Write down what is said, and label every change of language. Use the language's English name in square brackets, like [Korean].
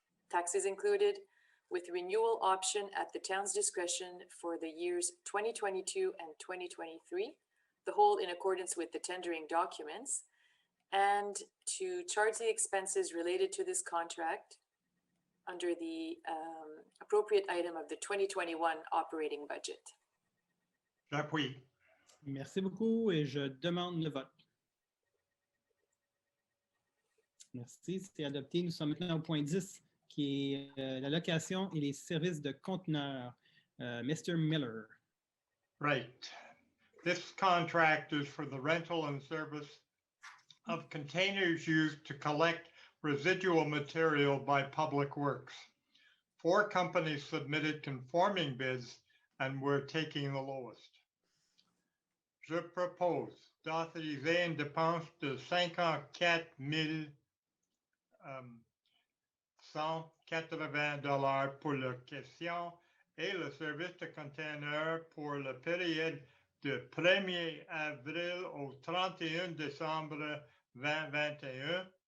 [English] taxes included, with renewal option at the town's discretion for the years 2022 and 2023, the whole in accordance with the tendering documents, and to charge the expenses related to this contract under the appropriate item of the 2021 operating budget. [French] J'appuie. Merci beaucoup et je demande le vote. Merci, c'est adopté. Nous sommes maintenant au point 10, qui est la location et les services de conteneurs. [English] Mr. Miller. Right. This contract is for the rental and service of containers used to collect residual material by Public Works. 4 companies submitted conforming bids and we're taking the lowest. [French] Je propose d'autoriser une dépense de $54,180 pour la question et le service de container pour la période de 1er avril au 31 décembre 2021